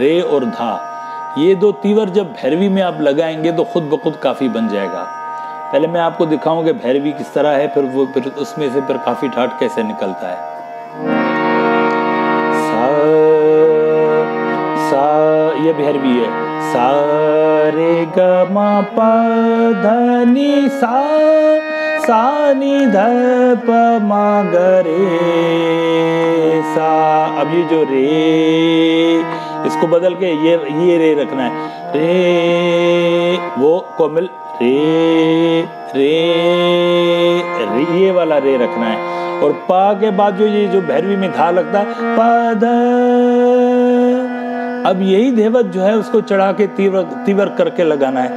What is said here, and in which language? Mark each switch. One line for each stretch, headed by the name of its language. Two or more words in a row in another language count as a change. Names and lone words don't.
Hindi: रे और धा, ये दो तीवर जब भैरवी में आप लगाएंगे तो खुद ब खुद काफ़ी बन जाएगा। पहले मैं आपको दिखाऊंगा भैरवी किस तरह है, फिर उसमें से फिर काफ़ी ठाट कैसे निकलता है। सा ये भैरवी है। सा रे ग म प ध नि सा नि ध प म ग रे सा। अब ये जो रे, इसको बदल के ये रे रखना है। रे वो कोमल रे रे रे, ये वाला रे रखना है। और पा के बाद जो ये जो भैरवी में धा लगता है पद, अब यही धैवत जो है उसको चढ़ा के तीवर करके लगाना है।